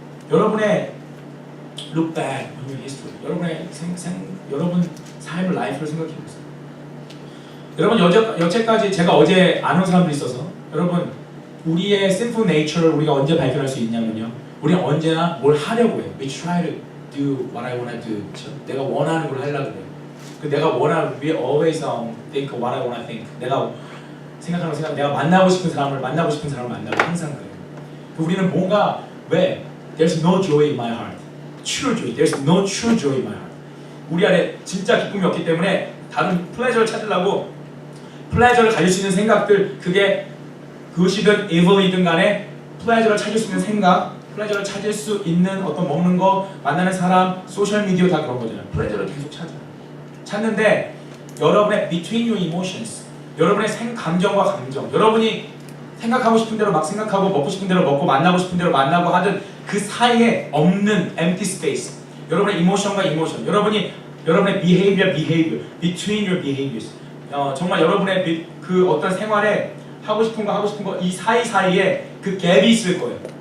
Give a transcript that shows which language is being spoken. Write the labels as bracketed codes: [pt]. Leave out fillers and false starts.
[en] 여러분의 look back on your history. [ko] 여러분 삶의 라이프를 생각해보세요. 여러분 여태까지 제가 어제 아는 사람들이 있어서 여러분 우리의 sinful nature를 우리가 언제 발견할 수 있냐면요 우리는 언제나 뭘 하려고 해요. [en] We try to do what I want to do. [ko] 그렇죠? 내가 원하는 걸 하려고 해요. [en] We always think what I want to think. [ko] 내가 생각하는 거 내가 만나고 싶은 사람을 만나고 항상 그래요. 우리는 뭔가 왜 [en] There's no joy in my heart. True joy. There's no true joy in my heart. [ko] 우리 안에 진짜 기쁨이 없기 때문에 다른 플레저를 찾으려고 플레저를 가질 수 있는 생각들 그것이든 evil이든 간에 플레저를 찾을 수 있는 생각 플레저를 찾을 수 있는 어떤 먹는 거 만나는 사람 소셜미디어 다 그런 거잖아요. 플레저를 계속 찾는데 여러분의 [en] between your emotions [ko] 여러분의 감정과 감정 여러분이 생각하고 싶은 대로 막 생각하고 먹고 싶은 대로 먹고 만나고 싶은 대로 만나고 하든 그 사이에 없는 empty space 여러분의 이모션과 이모션 여러분의 behavior [en] between your behaviors [ko] 정말 여러분의 그 어떤 생활에 하고 싶은 거 이 사이사이에 그 갭이 있을 거예요.